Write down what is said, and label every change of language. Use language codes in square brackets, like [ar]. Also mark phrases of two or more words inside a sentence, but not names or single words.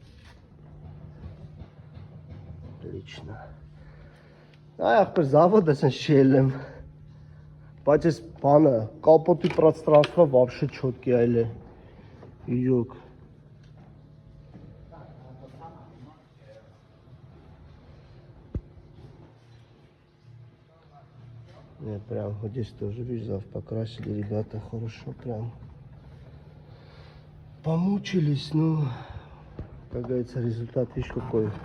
[hy] Отлично։ Այ ախպեր завод ես շել եմ, բայց այս բանը, կապոտի [ru] пространство вообще [hy] չոտքի այլ է, իրոք։ [ru] Не, прям вот здесь тоже, видишь, зав покрасили ребята хорошо, прям помучились, ну, как говорится, результат, видишь, какой.